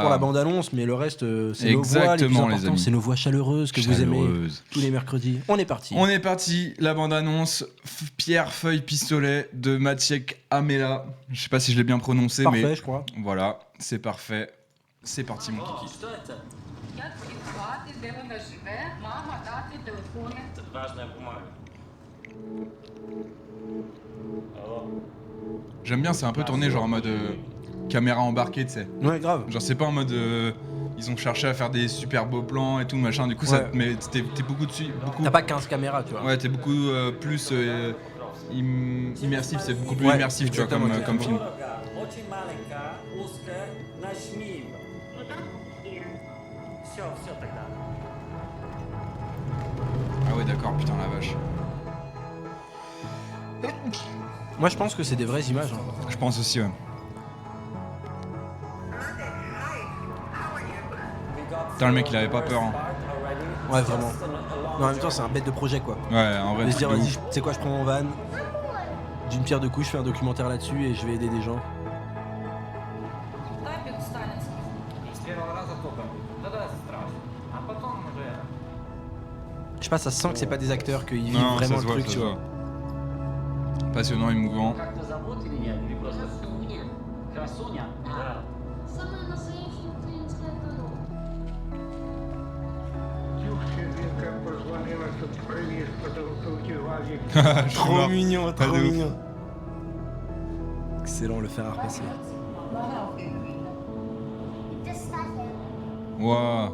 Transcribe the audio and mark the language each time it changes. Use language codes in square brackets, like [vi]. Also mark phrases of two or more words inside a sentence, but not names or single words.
[fr] part pour la bande-annonce, mais le reste, c'est nos voix. Les plus Exactement, les importants, amis. c'est nos voix chaleureuses que vous aimez Chaleureuse. tous les mercredis. On est parti. On est parti, la bande-annonce Pierre, Feuille, Pistolet de Maciek Amela. Je sais pas si je l'ai bien prononcé, Parfait, mais je crois. voilà, c'est parfait. C'est parti, mon kiki. [uk] Як звати, де вона живе, мама, дати, телефони. [fr] J'aime bien, c'est un peu tourné genre en mode caméra embarquée, tu sais. Ouais, grave. Genre c'est pas en mode ils ont cherché à faire des super beaux plans et tout machin. Du coup ça Ouais. te met t'es beaucoup dessus, beaucoup. T'as pas 15 caméras, tu vois. Ouais, t'es beaucoup plus immersif, c'est beaucoup plus Ouais, immersif, tu vois, comme exactement. film. [ru] Очень маленькая, узкая, нажми. Все тогда. [fr] Ah ouais, d'accord, putain la vache. Moi, je pense que c'est des vraies images. Hein. Je pense aussi, ouais. Putain, le mec il avait pas peur. Hein. Ouais, vraiment. Mais en même temps, c'est un bête de projet, quoi. Ouais, en vrai. De se dire, truc de vas-y, ouf. tu sais quoi, je prends mon van, d'une pierre deux coups, je fais un documentaire là-dessus et je vais aider des gens. [uk] Дай підстанець. [ru] С первого раза только. Да-да, страшно. А потом уже... [fr] Je sais pas, ça se sent que c'est pas des acteurs, qu'ils vivent Non, vraiment ça se le voit, truc, ça tu se vois. voit. Passionnant, émouvant. [ru] Как-то зовут или нет? Или просто Красуня? Красуня? Да. [fr] Je suis Trop mort. mignon, Ah, trop de ouf. mignon. Excellent, le fer à repasser. Waouh.